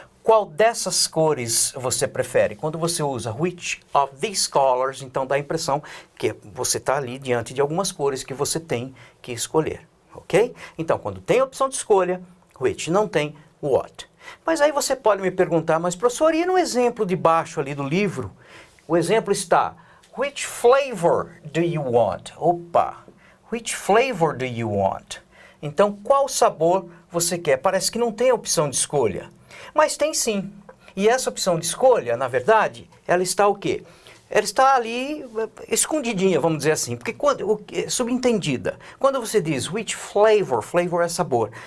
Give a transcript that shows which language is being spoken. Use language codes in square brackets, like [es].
[pt] Qual dessas cores você prefere? Quando você usa [en] which of these colors, [pt] então dá a impressão que você está ali diante de algumas cores que você tem que escolher, ok? Então, quando tem a opção de escolha, which, não tem what. Mas aí você pode me perguntar, mas professor, e no exemplo de baixo ali do livro? O exemplo está, [en] which flavor do you want? [pt] Opa! [en] Which flavor do you want? [pt] Então, qual sabor você quer? Parece que não tem opção de escolha. Mas tem sim. E essa opção de escolha, na verdade, ela está o quê? Ela está ali escondidinha, vamos dizer assim. Porque subentendida. Quando você diz which flavor, flavor é sabor.